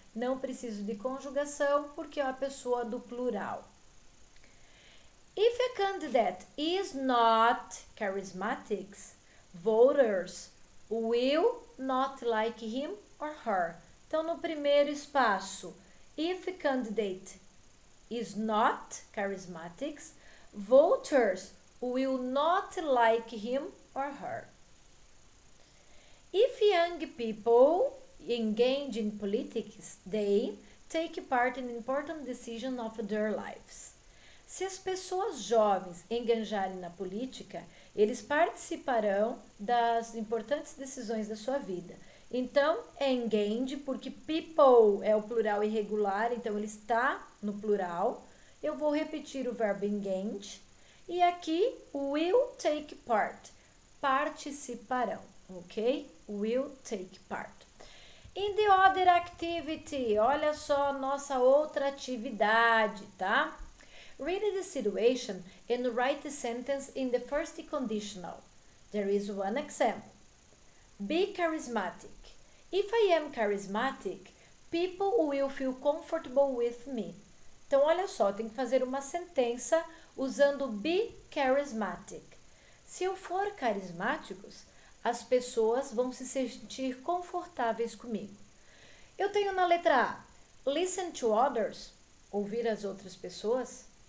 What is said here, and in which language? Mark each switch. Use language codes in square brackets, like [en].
[pt] Não preciso de conjugação, porque é a pessoa do plural. [en] If a candidate is not charismatic, voters will not like him or her. [pt] Então, no primeiro espaço, [en] if a candidate is not charismatic, voters will not like him or her. If young people engage in politics, they take part in important decisions of their lives. [pt] Se as pessoas jovens engajarem na política, eles participarão das importantes decisões da sua vida. Então, é engage, porque people é o plural irregular, então ele está no plural. Eu vou repetir o verbo engage. E aqui, [en] will take part, [pt] participarão, ok? [en] Will take part. In the other activity, [pt] olha só nossa outra atividade, tá? [en] Read the situation and write the sentence in the first conditional. There is one example. Be charismatic. If I am charismatic, people will feel comfortable with me. [pt] Então, olha só, tem que fazer uma sentença usando be charismatic. Se eu for carismático, as pessoas vão se sentir confortáveis comigo. Eu tenho na letra A, [en] listen to others, [pt] ouvir as outras pessoas.